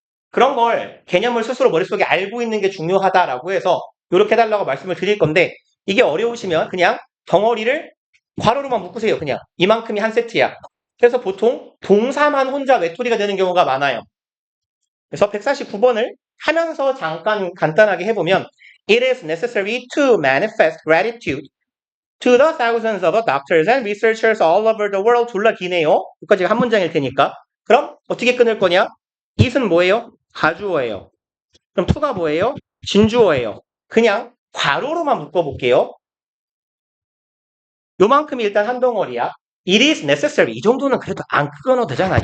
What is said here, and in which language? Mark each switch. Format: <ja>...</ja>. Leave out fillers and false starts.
<ko>그런 걸 개념을 스스로 머릿속에 알고 있는 게 중요하다라고 해서 이렇게 해달라고 말씀을 드릴 건데 이게 어려우시면 그냥 덩어리를 괄호로만 묶으세요. 그냥 이만큼이 한 세트야. 그래서 보통 동사만 혼자 외톨이가 되는 경우가 많아요. 그래서 149번을 하면서 잠깐 간단하게 해보면</ko> <en>It is necessary to manifest gratitude to the thousands of doctors and researchers all over the world.</en> <ko>졸라 기네요. 여기까지 한 문장일 테니까. 그럼 어떻게 끊을 거냐? it은 뭐예요? 가주어예요. 그럼 to가 뭐예요? 진주어예요. 그냥 괄호로만 묶어볼게요. 요만큼이 일단 한 덩어리야.</ko> <en>It is necessary.</en> <ko>이 정도는 그래도 안 끊어도 되잖아.</ko>